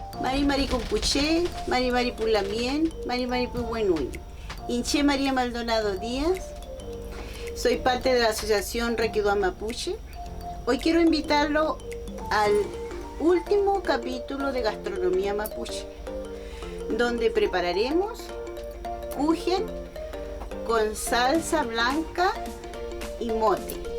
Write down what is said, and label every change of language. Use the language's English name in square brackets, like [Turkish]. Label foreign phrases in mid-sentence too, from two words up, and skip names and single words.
[Mapuche] Mari Mari Compuché, Mari Mari Pulamien, Mari Mari Pubuenui. [Spanish] Inche María Maldonado Díaz. Soy parte de la Asociación Requidua Mapuche. Hoy quiero invitarlo al último capítulo de Gastronomía Mapuche, donde prepararemos kuchen con salsa blanca y mote.